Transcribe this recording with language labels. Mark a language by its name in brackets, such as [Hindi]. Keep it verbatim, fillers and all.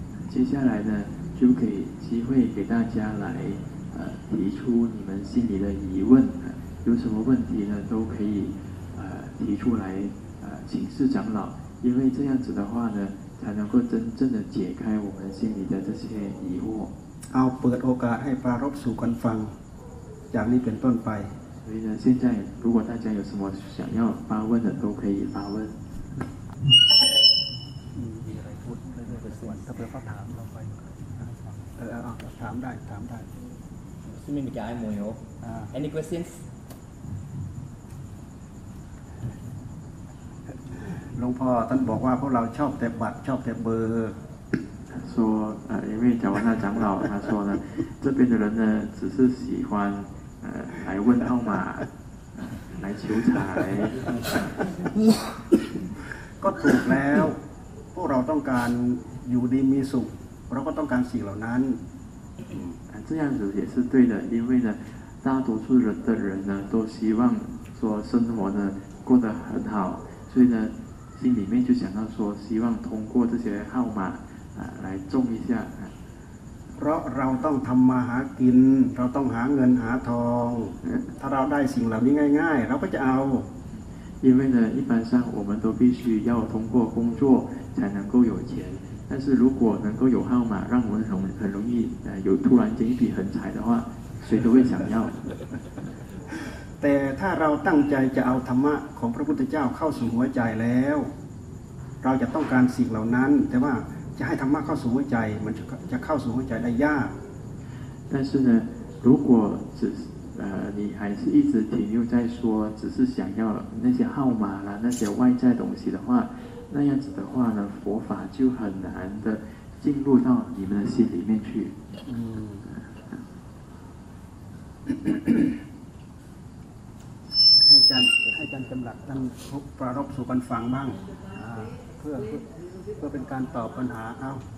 [Chinese] 接下来呢就给机会给大家来呃提出你们心里的疑问有什么问题呢都可以呃提出来呃请示长老因为这样子的话呢才能够真正的解开我们心里的这些疑惑 [Thai] เอาเปิดโอกาสให้ปรารภสู่กันฟังจากนี้เป็นต้นไป [Chinese] 所以呢现在如果大家有什么想要发问的都可以发问 [Thai] มีอะไรพูดเรื่อยๆไปส่วนถ้าเพื่อนเขาถามเราไป เออๆถามได้ถามได้ ซึ่งไม่มีการให้มวยโหอ่า [English] Any questions [Thai] หลวงพ่อท่านบอกว่าพวกเราชอบแต่บัตรชอบแต่เบอร์ [Chinese] 说呃因为蕎文那长老他说呢这边的人呢只是喜欢呃来问号码来求财 [Thai] ก็ถูกแล้วพวกเราต้องการอยู่ดีมีสุขเราก็ต้องการสิ่งเหล่านั้น [Chinese] 这样子也是对的因为呢大多数人的人呢都希望说生活呢过得很好所以呢心里面就想到说希望通过这些号码啊来中一下 [Thai] เพราะเราต้องทำมาหากินเราต้องหาเงินหาทองถ้าเราได้สิ่งเหล่านี้ง่ายๆเราก็จะเอา [Chinese] 因为呢一般上我们都必须要通过工作才能够有钱但是如果能够有号码让我们很容易呃有突然间一笔横财的话谁都会想要 [Thai] แต่ถ้าเราตั้งใจจะเอาธรรมะของพระพุทธเจ้าเข้าสู่หัวใจแล้วเราจะต้องการสิ่งเหล่านั้นแต่ว่าจะให้ธรรมะเข้าสู่หัวใจมันจะเข้าสู่หัวใจได้ยาก [Chinese] 但是呢如果只呃你还是一直停留在说只是想要那些号码啦那些外在东西的话那样子的话呢佛法就很难的进入到你们的心里面去 [Thai] 嗯ให้อาจารย์ให้อาจารย์กำลังตั้งทุกปรารภสู่กันฟังบ้างอ่าเพื่อเพื่อเป็นการตอบปัญหาเอา